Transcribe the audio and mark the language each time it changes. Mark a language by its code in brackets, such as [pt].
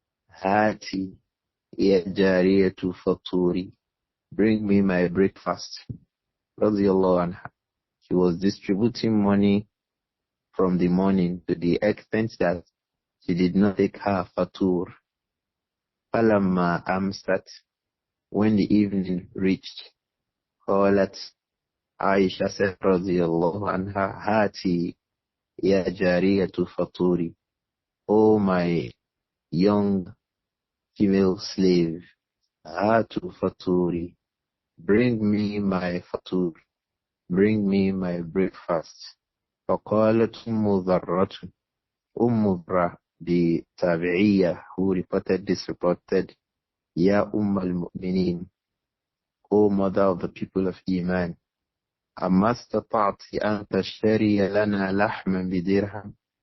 [ar] هاتي يا جارية فطوري. [en] Bring me my breakfast. [ar] رضي الله عنها. [en] She was distributing money from the morning to the extent that she did not take her fatur. [ar] فَلَمَّا أَمْسَتْ. [en] When the evening reached, [ar] قالت, [en] Aisha said, [ar] رضي الله عنها, هاتي يا جارية فطوري. [en] Oh my young female slave, [ar] هاتوا فطوري. [en] Bring me my fatur. Bring me my breakfast. [ar] فقالت أم ذرة. [en] ذرة, the Tabi'iyah who reported this, reported, Ya al-Mu'mineen, O mother of the people of Iman, [ar] أما استطعت أن تشتري لنا لحما بدرهم.